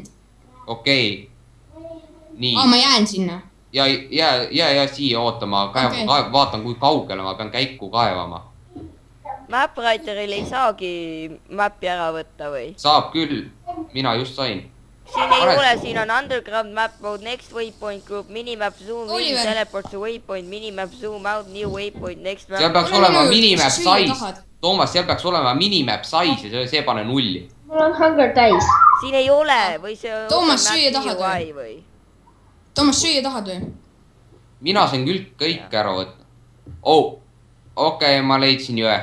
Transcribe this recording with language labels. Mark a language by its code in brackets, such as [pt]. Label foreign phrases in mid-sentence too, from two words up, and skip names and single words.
[et] Okei. Nii. Ma jään sinna. Ja siia ootama, Okei. vaatan kui kaugele ma pean käiku kaevama. Mapwriteril ei saagi mappi ära võtta või? Saab küll, mina just sain. siin ei ole, siin on [en] underground map mode, next waypoint group, minimap zoom in, Oliver. teleport to waypoint, minimap zoom out, new waypoint, next [et] seal map. peaks Ole olema minut, minimap kas sa süüa size tahad? . Toomas , seal peaks olema [en] minimap size [et] ja see pane nulli . mul on hunger täis . siin ei ole või see on Toomas, open süüa map tahad UI või? Toomas , süüa tahad või ? mina sain küll kõik ära võtta . oh , okei , ma leidsin jõe .